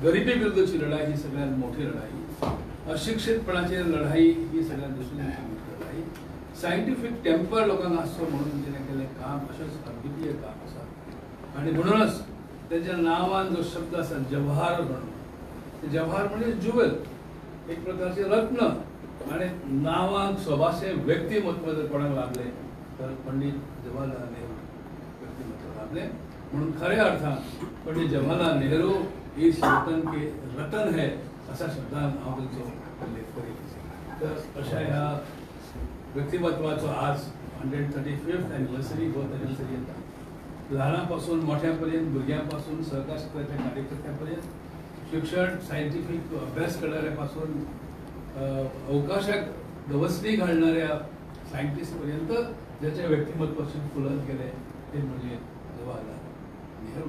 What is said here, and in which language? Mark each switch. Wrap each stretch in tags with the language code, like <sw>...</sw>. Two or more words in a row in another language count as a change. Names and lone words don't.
<kok>गरिबी विरुद्धची लढाई ही सगळ्यांत मोठी लढाई, अशिक्षितपणाची लढाई ही सगळ्यांत दुसरी लढाई,</kok> <en>scientific temper</en> <kok>लोकांना आसचो म्हणून तिणें केलें काम अशेंच अद्वितीय काम आसा. आणि म्हणूनच त्याच्या नावान जो शब्द आसा जवाहर म्हणून, जवाहर म्हणजे ज्युवेल, एक प्रकारचे रत्न. आणि नावाक सोबाशे व्यक्तिमत्व जर कोणाक लाभले तर पंडित जवाहरलाल नेहरू व्यक्तिमत्व लाभले. म्हणून खऱ्या अर्थान पंडित जवाहरलाल नेहरू</kok> <hi>इस वतन के रतन है</hi> <kok>अशा शब्दान हांव तांचो उल्लेख करीन. तर अशा ह्या व्यक्तिमत्वाचो आज 135th</kok> <en>anniversary birth anniversary</en> <kok>येता. ल्हानापासून मोठ्यापर्यंत, भुरग्यांपासून, सहकार क्षेत्राच्या कार्यकर्त्यापर्यंत, शिक्षण सायंटिफिक अभ्यास करणाऱ्यापासून अवकाशात गवसणी घालणाऱ्या सायंटिस्ट पर्यंत ज्याचे व्यक्तिमत्वाशी फुलत गेले ते म्हणजे जवाहरलाल नेहरू.</kok>